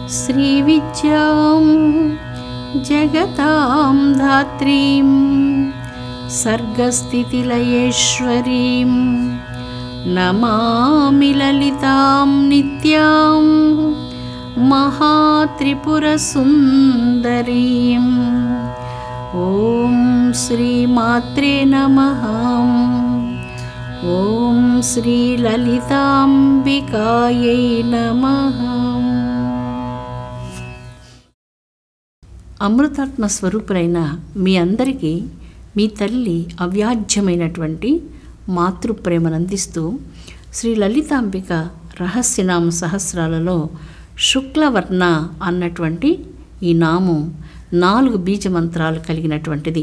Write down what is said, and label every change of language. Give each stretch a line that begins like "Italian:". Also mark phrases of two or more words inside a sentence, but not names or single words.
Sanskrit: श्रीविद्यां जगतां धात्रीं सर्गस्थितिलयेश्वरीं नमामि ललितां नित्यां महात्रिपुरसुन्दरीं। ॐ श्रीमात्रे नमः। ఓం శ్రీ లలితాంబికాయై నమః.
Telugu: అమృతాత్మ స్వరూపులైన మీ అందరికీ మీ తల్లి అవ్యాజ్యమైనటువంటి మాతృప్రేమనందిస్తూ శ్రీ లలితాంబిక రహస్యనామ సహస్రాలలో శుక్లవర్ణ అన్నటువంటి ఈ నామం 4 బీజమంత్రాలు కలిగినటువంటిది.